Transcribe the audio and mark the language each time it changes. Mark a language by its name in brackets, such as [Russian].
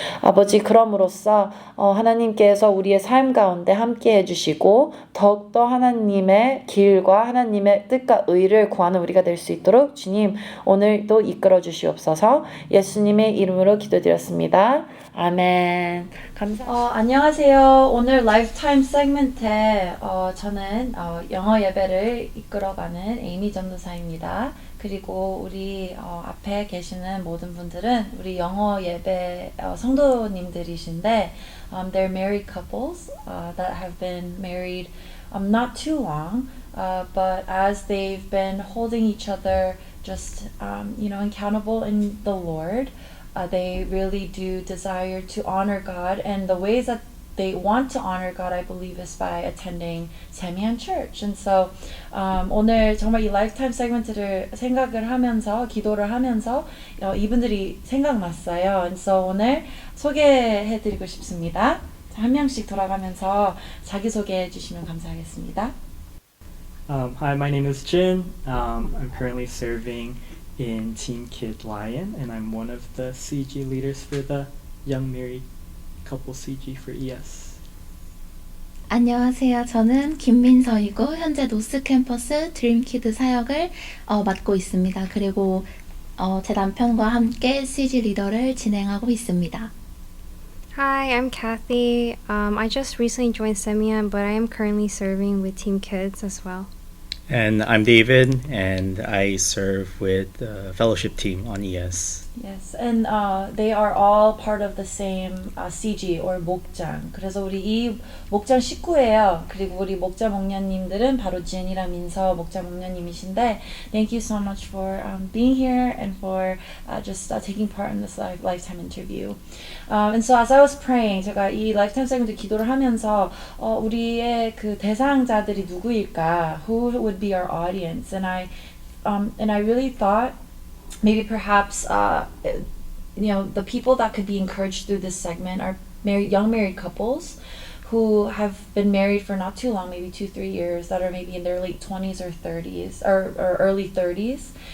[Korean] 아버지 그럼으로써 하나님께서 우리의 삶 가운데 함께 해주시고 더욱더 하나님의 길과 하나님의 뜻과 의를 구하는 우리가 될 수 있도록 주님 오늘도 이끌어 주시옵소서. 예수님의 이름으로 기도드렸습니다. 아멘. 감사합니다. 안녕하세요. 오늘 라이프타임 세그먼트에 저는 영어 예배를 이끌어가는 에이미 전도사입니다. 그리고 우리 앞에 계시는 모든 분들은 우리 영어 예배 성도님들이신데 [English] they're married couples that have been married not too long, but as they've been holding each other just accountable in the Lord, they really do desire to honor God, and the ways that they want to honor God, I believe, is by attending Samian Church. And so [Korean] 오늘 정말 이 라이프타임 세그먼트를 생각을 하면서 기도를 하면서 이분들이 생각났어요. [English] And so [Korean] 오늘 소개해드리고 싶습니다. 한 명씩 돌아가면서 자기소개해 주시면 감사하겠습니다. [English] Hi, my name is Jin. I'm currently serving in Team Kid Lion, and I'm one of the CG leaders for the Young Married Couple CG for ES. [Korean] 안녕하세요. 저는 김민서이고 현재 노스 캠퍼스 드림키드 사역을 맡고 있습니다. 그리고 제 남편과 함께 CG 리더를 진행하고 있습니다. [English] Hi, I'm Kathy. I just recently joined Semian, but I am currently serving with Team Kids as well. And I'm David, and I serve with the fellowship team on ES. Yes, and they are all part of the same CG or 목장. [Korean] 그래서 우리 이 목장 식구예요. 그리고 우리 목자 목녀님들은 바로 진이랑 민서 목자 목녀님이신데, [English] thank you so much for being here and for just taking part in this lifetime interview. And so as I was praying, [Korean] 제가 이 lifetime segment 기도를 하면서 우리의 그 대상자들이 누구일까? [English] Who would be our audience? And I really thought. Maybe perhaps, the people that could be encouraged through this segment are young married couples who have been married for not too long, maybe 2-3 years, that are maybe in their late 20s or 30s or early 30s.